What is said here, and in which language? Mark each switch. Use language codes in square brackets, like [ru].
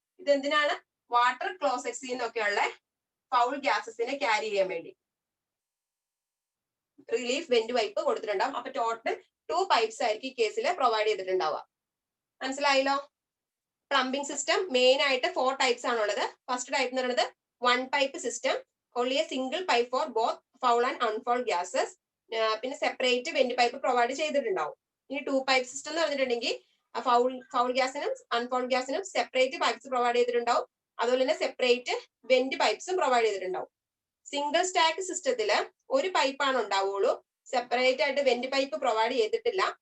[ml] ഇതെന്തിനാണ്, water ക്ലോസറ്റ്സിൽ നിന്നൊക്കെയുള്ള foul ഗ്യാസസിനെ carry ചെയ്യാൻ വേണ്ടി relief went pipe കൊടുത്തിട്ടുണ്ടാവും. അപ്പൊ ടോട്ടൽ 2 പൈപ്സ് ആയിരിക്കും ഈ കേസിൽ പ്രൊവൈഡ് ചെയ്തിട്ടുണ്ടാവുക. മനസ്സിലായല്ലോ? പ്ലംബിംഗ് സിസ്റ്റം മെയിൻ ആയിട്ട് 4 ടൈപ്സ് ആണുള്ളത്. [en] first type [ml] എന്ന് പറയുന്നത് [en] One pipe system, only a single pipe for both foul and unfoul gases. [ml] പിന്നെ സെപ്പറേറ്റ് വെന്റ് പൈപ്പ് പ്രൊവൈഡ് ചെയ്തിട്ടുണ്ടാവും. ഇനി 2 പൈപ്പ് സിസ്റ്റം എന്ന് പറഞ്ഞിട്ടുണ്ടെങ്കിൽ ഫൗൾ ഗ്യാസിനും അൺഫൗൾ ഗ്യാസിനും സെപ്പറേറ്റ് പൈപ്പ്സ് പ്രൊവൈഡ് ചെയ്തിട്ടുണ്ടാവും. അതുപോലെ തന്നെ സെപ്പറേറ്റ് വെന്റ് പൈപ്പ്സും പ്രൊവൈഡ് ചെയ്തിട്ടുണ്ടാവും. സിംഗിൾ സ്റ്റാക്ക് സിസ്റ്റത്തിൽ ഒരു പൈപ്പാണ് ഉണ്ടാവുള്ളൂ, സെപ്പറേറ്റ് ആയിട്ട് വെന്റ് പൈപ്പ് പ്രൊവൈഡ് ചെയ്തിട്ടില്ല.